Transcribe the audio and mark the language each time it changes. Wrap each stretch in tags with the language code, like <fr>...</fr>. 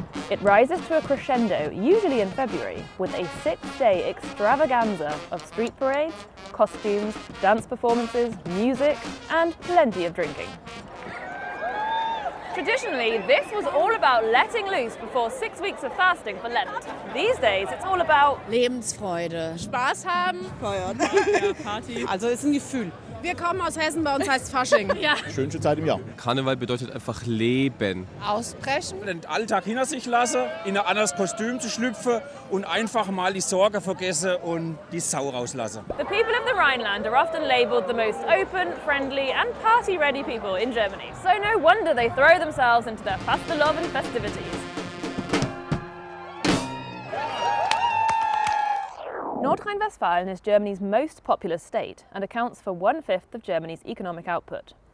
<en>It rises to a crescendo, usually in February, with a 6-day extravaganza of street parades, costumes, dance performances, music and plenty of drinking. Traditionally, this was all about letting loose before 6 weeks of fasting for Lent. These days, it's all about</en> <de>Lebensfreude. Spaß haben. Feiern. Ja, Party. Also ist ein Gefühl. Wir kommen aus Hessen, bei uns heißt Fasching. Ja. Schönste Zeit im Jahr. Karneval bedeutet einfach Leben. Ausbrechen. Den Alltag hinter sich lassen, in ein anderes Kostüm zu schlüpfen und einfach mal die Sorge vergessen und die Sau rauslassen.</de> <en>The people of the Rhineland are often labelled the most open, friendly and party-ready people in Germany. So no wonder they throw themselves into their Fastelovn festivities. Nordrhein-Westfalen is Germany's most populous state and accounts for 1/5 of Germany's economic output.</en>